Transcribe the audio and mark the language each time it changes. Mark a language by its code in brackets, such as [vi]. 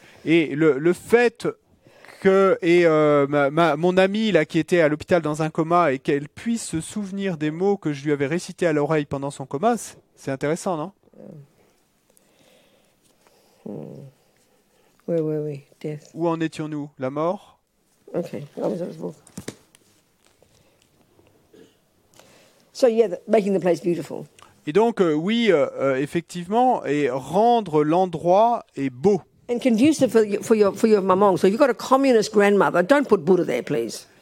[fr] Et le fait que mon amie là qui était à l'hôpital dans un coma et qu'elle puisse se souvenir des mots que je lui avais récités à l'oreille pendant son coma, c'est intéressant, non? [en] Where were we? Death. [fr] Où en étions-nous? La mort? [en] Okay. That was his book. So yeah, making the place beautiful. [fr] Et donc, oui, effectivement, et rendre l'endroit est beau. [en] And conducive for your mamong. So if you've got a communist grandmother, don't put Buddha there, please.